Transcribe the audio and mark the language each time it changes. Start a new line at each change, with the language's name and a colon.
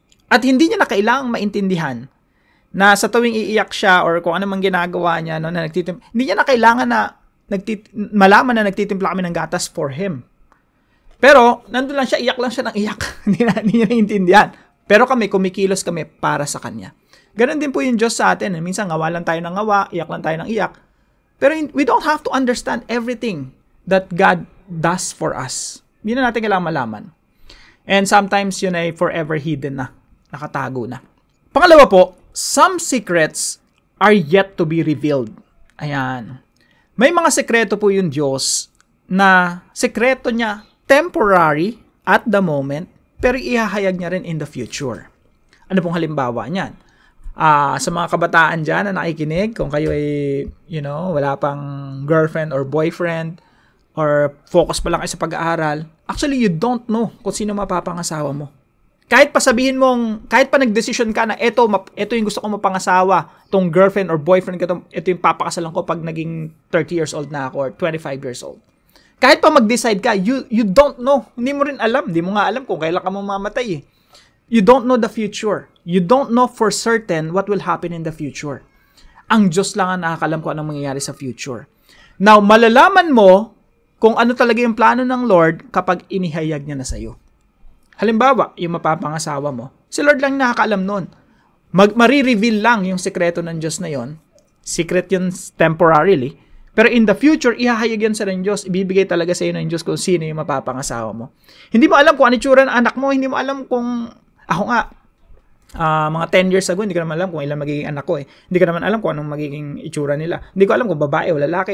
Filipino: At hindi niya na kailangang maintindihan na sa tuwing iiyak siya or kung ano mang ginagawa niya, no, na hindi niya na kailangan na malaman na nagtitimpla kami ng gatas
English: for him.
Filipino: Pero, nandun lang siya, iyak lang siya ng iyak. Hindi niya naiintindihan. Pero kami, kumikilos kami para sa Kanya. Ganon din po yung Diyos sa atin. Minsan, ngawa lang tayo ng ngawa, iyak lang tayo ng iyak.
English: Pero we don't have to understand everything that God does for us.
Filipino: Hindi na natin kailangan malaman.
English: And sometimes,
Filipino: yun ay
English: forever hidden
Filipino: na. Nakatago na. Pangalawa po,
English: some secrets are yet to be revealed.
Filipino: Ayan. May mga sekreto po yung Diyos na sekreto niya
English: temporary at the moment,
Filipino: pero ihahayag niya rin
English: in the future.
Filipino: Ano pong halimbawa niyan? Sa mga kabataan dyan na nakikinig, kung kayo ay, wala pang girlfriend or boyfriend, or focus pa lang kayo sa pag-aaral,
English: actually, you don't know
Filipino: kung sino mapapangasawa mo. Kahit pa sabihin mong, kahit pa nag-decision ka na, ito yung gusto ko mapangasawa, tong girlfriend or boyfriend ko, ito yung papakasalan ko pag naging 30 years old na ako or 25 years old. Kahit pa mag-decide ka,
English: you don't know.
Filipino: Hindi mo rin alam. Hindi mo nga alam kung kailan ka mamamatay eh.
English: You don't know the future. You don't know for certain what will happen in the future.
Filipino: Ang Diyos lang ang nakakalam kung anong mangyayari sa future. Now, malalaman mo kung ano talaga yung plano ng Lord kapag inihayag niya na sa'yo. Halimbawa, yung mapapangasawa mo, si Lord lang nakakaalam nun. Marireveal lang yung sekreto ng Diyos na yon.
English: Secret yun temporarily.
Filipino: Pero
English: in the future,
Filipino: ihahayag yan sa ng Diyos. Ibibigay talaga sa iyo ng Diyos kung sino yung mapapangasawa mo. Hindi mo alam kung ano itsura ng anak mo. Hindi mo alam kung... Ako nga, mga
English: 10 years ago,
Filipino: hindi ko naman alam kung ilan magiging anak ko eh. Hindi ko naman alam kung anong magiging itsura nila. Hindi ko alam kung babae o lalaki.